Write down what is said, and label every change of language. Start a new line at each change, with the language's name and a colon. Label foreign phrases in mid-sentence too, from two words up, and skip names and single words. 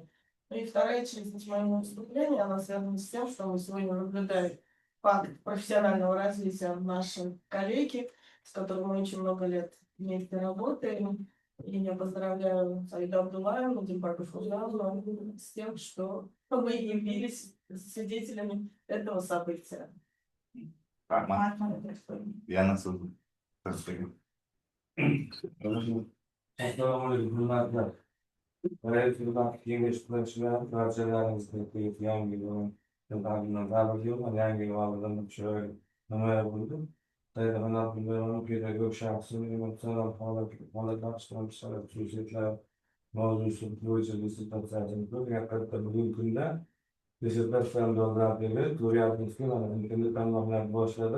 Russian: Ну и вторая часть моего выступления, она связана с тем, что мы сегодня наблюдаем факт профессионального развития нашей коллеги, с которой мы очень много лет вместе работаем. И я поздравляю Саиду Абдуллаевну, Димбаку Фужану с тем, что мы явились свидетелями этого события.
Uzbek: Yana so'z. Assalomu alaykum, hurmatli Raislar, kengash qiluvchilar, barchalaringizga yangi yil tabriklayman. Yangi yil oldidan chiroyli namoyon bo'ldi. Saidxon Abdullayevning pedagog shaxsiy emotsional holatlar xususiyatlar mavzusi bo'yicha dissertatsiyasini haqiqatda bugungi kunda dissertatsiyadan dolzarbligi ko'ryapmizki, mana internet tarmoqlarni boshladi.